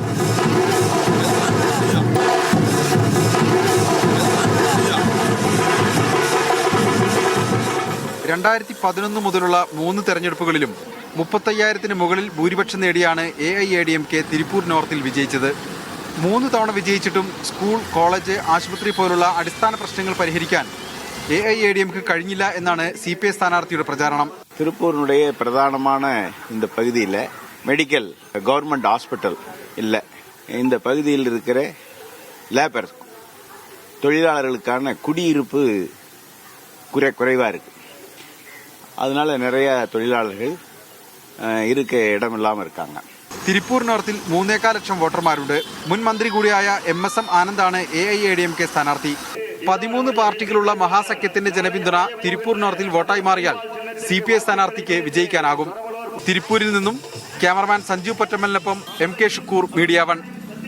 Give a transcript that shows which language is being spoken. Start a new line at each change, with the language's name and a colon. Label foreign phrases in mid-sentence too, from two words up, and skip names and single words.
Malayalam: (2011) മുതലുള്ള 3 തെരഞ്ഞെടുപ്പുകളിലും 35,000-ന് മുകളിൽ ഭൂരിപക്ഷം നേടിയാണ് AIADMK തിരുപ്പൂർ നോർത്തിൽ വിജയിച്ചത്. 3 തവണ വിജയിച്ചിട്ടും സ്കൂൾ, കോളേജ്, ആശുപത്രി പോലുള്ള അടിസ്ഥാന പ്രശ്നങ്ങൾ പരിഹരിക്കാൻ AIADMK കഴിഞ്ഞില്ല എന്നാണ് CPI സ്ഥാനാർത്ഥിയുടെ പ്രചാരണം.
Tamil: திருப்பூருடைய பிரதானமான இந்த பகுதியில் மெடிக்கல் கவர்மெண்ட் ஹாஸ்பிட்டல் இல்லை. இந்த பகுதியில் இருக்கிற லேபர் தொழிலாளர்களுக்கான குடியிருப்பு குறைவாக இருக்கு. அதனால நிறைய தொழிலாளர்கள் இருக்க இடம் இல்லாமல் இருக்காங்க.
Malayalam: തിരുപ്പൂർ നോർത്തിൽ 3.25 ലക്ഷം വോട്ടർമാരുണ്ട്. മുൻ മന്ത്രി കൂടിയായ MSM ആനന്ദാണ് AIADMK സ്ഥാനാർത്ഥി. 13 പാർട്ടികളുള്ള മഹാസഖ്യത്തിന്റെ ജനപിന്തുണ തിരുപ്പൂർ നോർത്തിൽ വോട്ടായി മാറിയാൽ CPI സ്ഥാനാർത്ഥിക്ക് വിജയിക്കാനാകും. തിരുപ്പൂരിൽ നിന്നും ക്യാമറമാൻ സഞ്ജു പൊറ്റമ്മലിനൊപ്പം MK ഷുക്കൂർ, മീഡിയ 1.